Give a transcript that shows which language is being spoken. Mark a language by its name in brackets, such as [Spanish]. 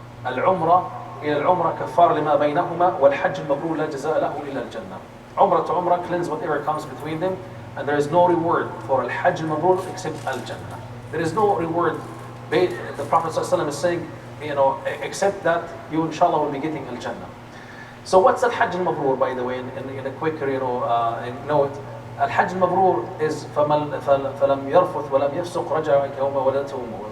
[Arabic] Al-Umrah إلى العمرة كفار لما بينهما والحج المبرور لا جزاء له إلا الجنة. [English] Umrah to Umrah cleanse whatever comes between them, and there is no reward for Al-Hajj al-Mabrur except Al-Jannah. There is no reward. The Prophet ﷺ is saying, except that you inshallah will be getting Al-Jannah. So what's Al-Hajj al-Mabrur, by the way, in a quick note? [Arabic] Al-Hajj al-Mabrur is فَلَمْ يَرْفُثْ وَلَمْ يَفْسُقْ رَجَعَ كَيَوْمَ وَلَدْتُهُ أُمُّهُ.